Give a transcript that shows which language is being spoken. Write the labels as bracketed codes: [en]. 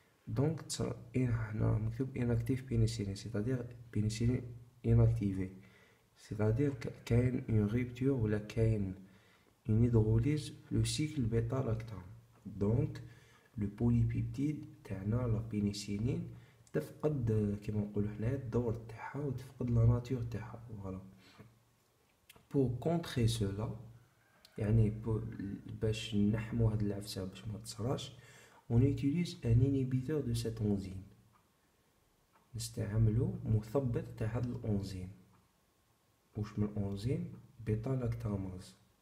[fr] donc [ar] هنا مكتوب [fr] inactive pénicilline c'est-à-dire pénicilline inactivée, c'est-à-dire [ar] كاين [fr] une rupture [ar] ولا كاين [fr] une hydrolyse le cycle bêta lactame. [ar] donc [fr] le polypeptide [ar] تاعنا لا بينيسيلين تفقد كيما نقولوا حنا الدور تاعها وتفقد لا ناتور تاعها. [fr] فوالا pour contrer cela [ar] يعني باش نحمو هاد العفسه باش ما تصراش [fr] on utilise un inhibiteur de cet enzyme. [ar] نستعملو مثبط تاع هاد الانزيم. واش من الانزيم بيتا لاكتاماز.